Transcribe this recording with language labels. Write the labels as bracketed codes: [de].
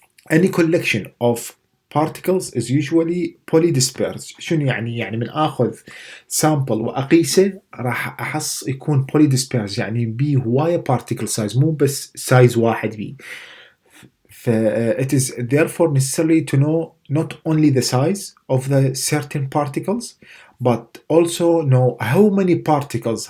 [en] Any collection of particles is usually polydispersed. [ar] شنو يعني؟ يعني من اخذ سامبل واقيسه راح احص يكون polydispersed يعني بيه هوايه particle size مو بس سايز واحد بيه. [en] it is therefore necessary to know not only the size of the certain particles but also know how many particles.